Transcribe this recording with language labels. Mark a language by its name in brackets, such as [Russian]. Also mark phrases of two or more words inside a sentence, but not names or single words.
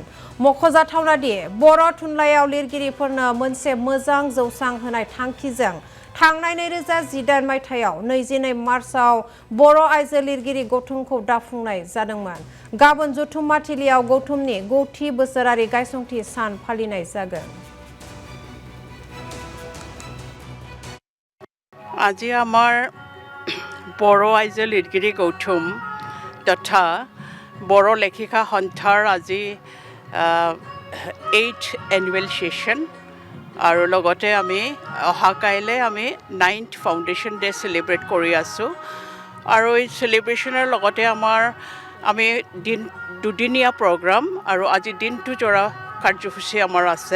[Bodo] मख'जाथावना दि बर' थुनलाइयाव लिरगिरिफोरनो मोनसे मोजां जौसां होनाय थांखिजों थांनाय 2018 मायथाइयाव 22 मार्चआव बर' आइजो लिरगिरि गौथुमखौ दाफुंनाय जादोंमोन। गाबोन जथुम्माथिलियाव गौथुमनि 50 बोसोरारि गायसंथि सान फालिनाय जागोन। [Assamese] আজি আমাৰ বৰ' আইজো লিৰগিৰি গৌথুম তথা বৰ' লেখিকা সন্থাৰ আজি 8th [English] annual session [Assamese] আৰু লগতে আমি অহা কাইলে আমি 9th [English] foundation day celebrate [Assamese] কৰি আছোঁ আৰু এই সেলিব্ৰেশ্যনৰ লগতে আমি দুদিনীয়া প্ৰগ্ৰাম আৰু আজি দিনটো জোৰা কাৰ্যসূচী আমাৰ আছে।